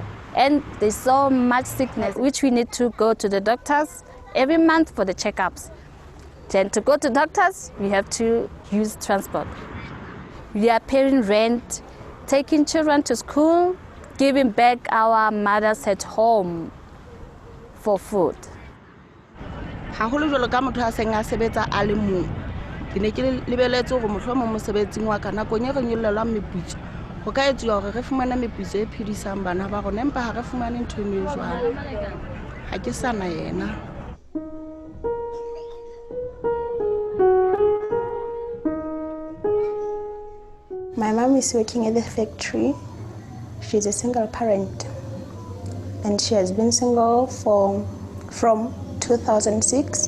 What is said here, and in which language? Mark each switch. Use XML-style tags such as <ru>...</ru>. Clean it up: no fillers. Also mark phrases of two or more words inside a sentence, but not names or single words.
<en>And there's so much sickness, which we need to go to the doctors every month for the checkups. Then to go to doctors, we have to use transport. We are paying rent, taking children to school, giving back our mothers at home for food.</en> <st>Haholo jwalo ka motho a seng a sebetsa a le mong. Ke ne ke lebeletse hore mohlomong mosebetsing wa ka nakong e re nyollelwang meputso. Ho ka etsuwa hore re fumane meputso e phedisang bana ba rona empa ha re fumane ntho e jwalo. Ha ke sana yena.</st> <en>My mom is working at the factory. She's a single parent. And she has been single from 2006.</en>